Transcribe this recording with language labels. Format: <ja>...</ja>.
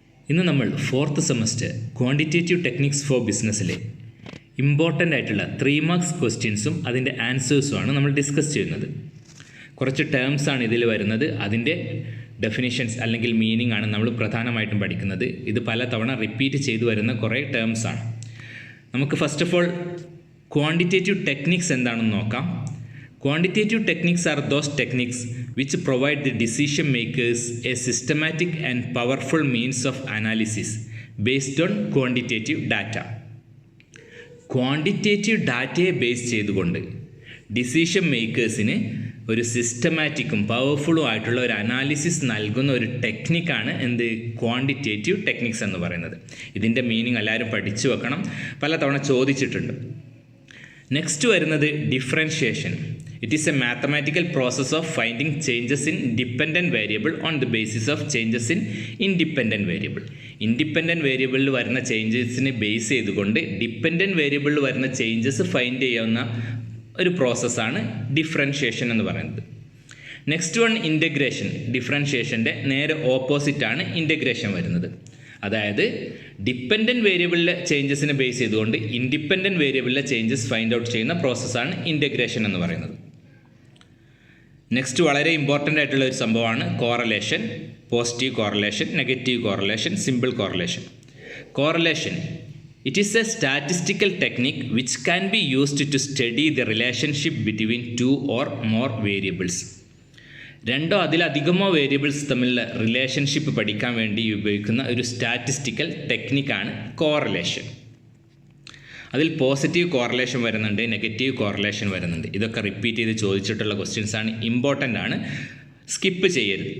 <ml>ഇന്ന് നമ്മൾ 4th semester quantitative techniques for ബിസിനസ്സിലെ important ആയിട്ടുള്ള 3 മാർക്സ് ക്വസ്റ്റ്യൻസും അതിൻ്റെ ആൻസേഴ്സുമാണ് നമ്മൾ ഡിസ്കസ് ചെയ്യുന്നത്. കുറച്ച് ടേംസാണ് ഇതിൽ വരുന്നത്. അതിൻ്റെ ഡെഫിനിഷൻസ് അല്ലെങ്കിൽ മീനിങ് ആണ് നമ്മൾ പ്രധാനമായിട്ടും പഠിക്കുന്നത്. ഇത് പലതവണ റിപ്പീറ്റ് ചെയ്തു വരുന്ന കുറേ ടേംസാണ്. നമുക്ക് first of all quantitative techniques എന്താണെന്ന് നോക്കാം.</ml> <en>Quantitative techniques are those techniques which provide the decision makers a systematic and powerful means of analysis based on quantitative data.</en> <ml>Quantitative ഡാറ്റയെ ബേസ് ചെയ്തുകൊണ്ട് ഡിസിഷൻ മേക്കേഴ്സിന് ഒരു സിസ്റ്റമാറ്റിക്കും പവർഫുള്ളും ആയിട്ടുള്ള ഒരു അനാലിസിസ് നൽകുന്ന ഒരു ടെക്നിക്കാണ് ക്വാണ്ടിറ്റേറ്റീവ് ടെക്നിക്സ് എന്ന് പറയുന്നത്. ഇതിൻ്റെ മീനിങ് എല്ലാവരും പഠിച്ചു വെക്കണം, പലതവണ ചോദിച്ചിട്ടുണ്ട്. നെക്സ്റ്റ് വരുന്നത് differentiation.</ml> <en>It is a mathematical process of finding changes in dependent variable on the basis of changes in independent variable.</en> <ml>Independent വേരിയബിളിൽ വരുന്ന ചേഞ്ചസിനെ ബേസ് ചെയ്തുകൊണ്ട് ഡിപ്പെൻഡൻറ്റ് വേരിയബിളിൽ വരുന്ന ചേഞ്ചസ് ഫൈൻഡ് ചെയ്യാവുന്ന ഒരു പ്രോസസ്സാണ് ഡിഫറൻഷിയേഷൻ എന്ന് പറയുന്നത്. Next one integration. ഡിഫറൻഷിയേഷൻ്റെ നേരെ ഓപ്പോസിറ്റാണ് ഇൻ്റഗ്രേഷൻ വരുന്നത്. അതായത് ഡിപ്പെൻഡൻറ്റ് വേരിയബിളിലെ ചേഞ്ചസിനെ ബേസ് ചെയ്തുകൊണ്ട് ഇൻഡിപെൻഡൻറ്റ് വേരിയബിളിലെ ചേഞ്ചസ് ഫൈൻഡ് ഔട്ട് ചെയ്യുന്ന പ്രോസസ്സാണ് ഇൻ്റഗ്രേഷൻ എന്ന് പറയുന്നത്. നെക്സ്റ്റ് വളരെ ഇമ്പോർട്ടൻ്റ് ആയിട്ടുള്ള ഒരു സംഭവമാണ് correlation. Positive correlation, negative correlation, simple correlation.</ml> <en>Correlation, it is a statistical technique which can be used to study the relationship between two or more variables.</en> <ml>രണ്ടോ അതിലധികമോ വേരിയബിൾസ് തമ്മിലുള്ള റിലേഷൻഷിപ്പ് പഠിക്കാൻ വേണ്ടി ഉപയോഗിക്കുന്ന ഒരു സ്റ്റാറ്റിസ്റ്റിക്കൽ ടെക്നിക്കാണ് കോറലേഷൻ. അതിൽ പോസിറ്റീവ് കോറലേഷൻ വരുന്നുണ്ട്, negative correlation വരുന്നുണ്ട്. ഇതൊക്കെ റിപ്പീറ്റ് ചെയ്ത് ചോദിച്ചിട്ടുള്ള ക്വസ്റ്റ്യൻസ് ആണ്, ഇമ്പോർട്ടൻ്റ് ആണ്, സ്കിപ്പ് ചെയ്യരുത്.</ml>